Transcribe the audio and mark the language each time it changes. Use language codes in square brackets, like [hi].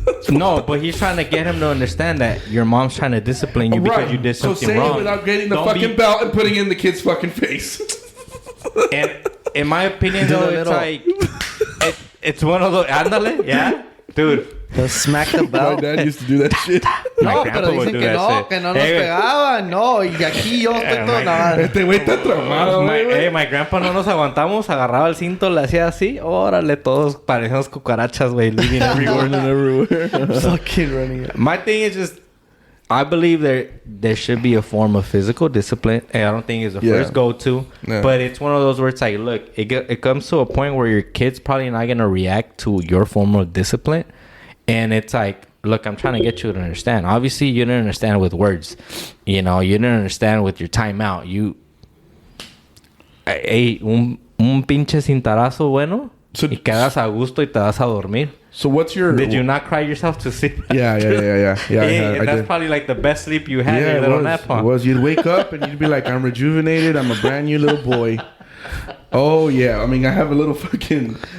[en] No, but he's trying to get him to understand that your mom's trying to discipline you because you did something wrong. So say it without getting the fucking belt and putting it in the kid's fucking face. And in my opinion, though, it's like it's one of those. Ándale, yeah, dude. They'll smack the belt. My dad used to do that shit. [es] No, pero dicen que no nos pegaban. No, y aquí yo estoy todo nada. Este güey está traumado, güey. My grandpa no nos aguantamos. Agarraba el cinto, le hacía así. Órale, todos parecíamos cucarachas, güey. Living everywhere. [en] Fucking running. My thing is just, I believe there should be a form of physical discipline. And I don't think it's the first go-to. Yeah. But it's one of those where it's like, look, it comes to a point where your kid's probably not going to react to your form of discipline. And it's like, look, I'm trying to get you to understand. Obviously, you didn't understand with words. You know, you didn't understand with your timeout. [es] Un pinche cintarazo bueno. Y quedas a gusto y te vas a dormir. [en] So what's your... Did you not cry yourself to sleep? Yeah. And that's probably like the best sleep you had. Yeah, your little nap, huh? It was. You'd wake up and you'd be like, I'm rejuvenated. I'm a brand new little boy. Oh, yeah. I mean, I have a little fucking...